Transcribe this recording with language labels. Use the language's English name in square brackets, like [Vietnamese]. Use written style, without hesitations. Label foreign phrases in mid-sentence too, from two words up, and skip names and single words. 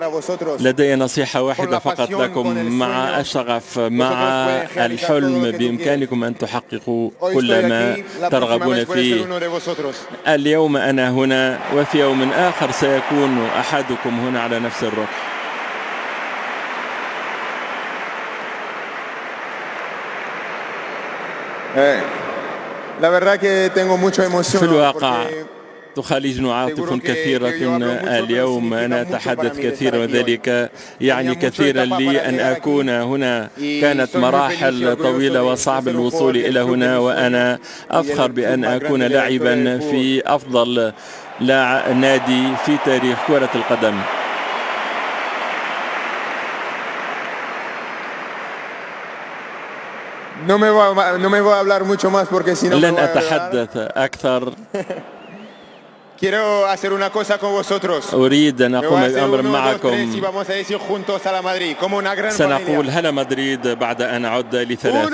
[Arabic] لدي نصيحة واحدة فقط لكم: مع الشغف، مع الحلم، بإمكانكم أن تحققوا كل ما ترغبون فيه. اليوم أنا هنا، وفي يوم آخر سيكون أحدكم هنا على نفس الركن. [Spanish] La verdad que tengo mucha emoción. [Arabic] في الواقع تخالجني عاطف كثيرة اليوم. أنا أتحدث كثيرا وذلك يعني كثيرا لي أن أكون هنا. كانت مراحل طويلة وصعب الوصول إلى هنا، وأنا أفخر بأن أكون لاعبا في أفضل نادي في تاريخ كرة القدم. لن أتحدث أكثر. [Spanish] Quiero hacer una cosa con vosotros. [Arabic] أريد أن أقوم بأمر معكم. سنقول هلا مدريد بعد أن أعد لثلاث.